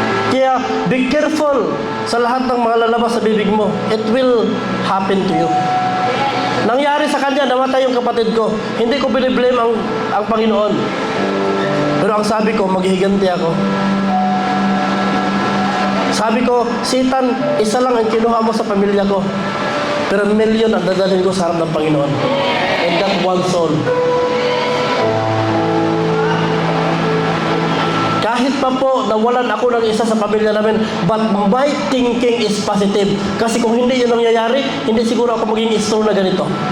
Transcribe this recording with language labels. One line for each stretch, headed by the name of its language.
Filipino: Kaya,
English: be careful
Filipino: sa lahat ng mga lalabas sa bibig mo.
English: It will happen to you.
Filipino: Nangyari sa kanya, namatay yung kapatid ko. Hindi ko biniblame ang Panginoon. Pero ang sabi ko, maghihiganti ako. Sabi ko, Satan, isa lang ang kinuha mo sa pamilya ko. Pero milyon ang dadalhin ko sa harap ng Panginoon.
English: And that one soul.
Filipino: Kahit pa po nawalan ako ng isa sa pamilya namin,
English: but my thinking is positive.
Filipino: Kasi kung hindi yun nangyayari, hindi siguro ako maging strong na ganito.